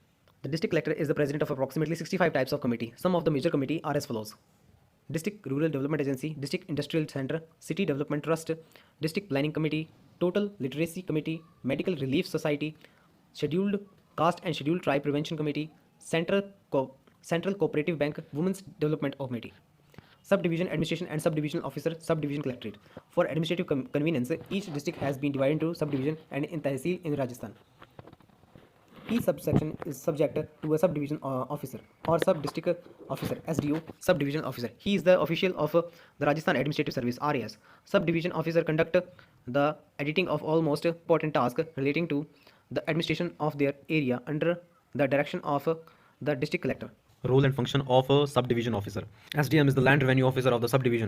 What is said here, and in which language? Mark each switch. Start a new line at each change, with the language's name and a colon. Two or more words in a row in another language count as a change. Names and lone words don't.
English: The district collector is the president of approximately 65 types of committee. Some of the major committee are as follows: District Rural Development Agency, District Industrial Center, City Development Trust, District Planning Committee, Total Literacy Committee, Medical Relief Society, Scheduled Caste and Scheduled Tribe Prevention Committee, Central Cooperative Bank, Women's Development Committee. Subdivision administration and subdivisional officer, subdivision collectorate. For administrative convenience, each district has been divided into subdivision and in Tehsil in Rajasthan. Each subsection is subject to a subdivision officer or sub-district officer, SDO, subdivision officer. He is the official of the Rajasthan Administrative Service, RAS. Subdivision officer conduct the editing of all most important tasks relating to the administration of their area under the direction of the district collector. Role and function of a subdivision officer. SDM is the land revenue officer of the subdivision.